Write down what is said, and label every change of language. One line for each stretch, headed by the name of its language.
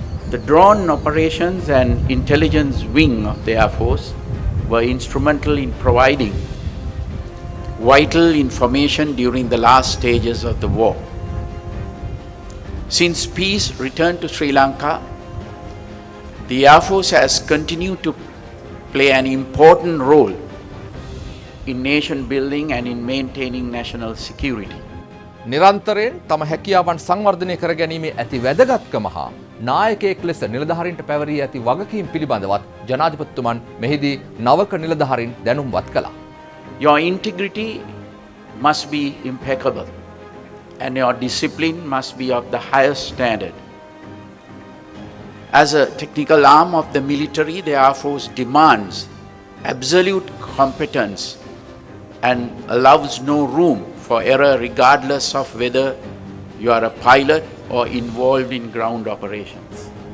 English: The drone operations and intelligence wing of the Air Force were instrumental in providing vital information during the last stages of the war. Since peace returned to Sri Lanka, the Air Force has continued to play an important role in nation building and in maintaining national security.
Sinhala: නිරන්තරයෙන් තම හැකියාවන් සංවර්ධනය කර ගැනීමේ ඇති වැදගත්කම හා නායකයෙක් ලෙස නිලධාරීන්ට පැවරී ඇති වගකීම් පිළිබඳවත් ජනාධිපතිතුමන් මෙහිදී නවක නිලධාරීන් දැනුම්වත් කළා.
English: Your integrity must be impeccable and your discipline must be of the highest standard. As a technical arm of the military, the Air Force demands absolute competence and allows no room for error regardless of whether you are a pilot or involved in ground operations.